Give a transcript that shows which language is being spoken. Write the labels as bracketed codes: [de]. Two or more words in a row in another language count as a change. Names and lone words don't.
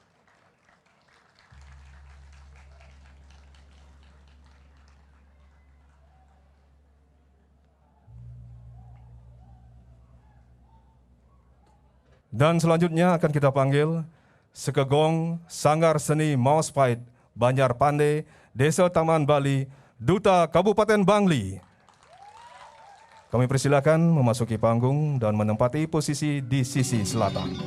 [id] Dan selanjutnya akan kita panggil Sukagong Sanggar Seni Mauspait Banjar Pande, Desa Taman Bali, Duta Kabupaten Bangli. Kami persilakan memasuki panggung dan menempati posisi di sisi selatan.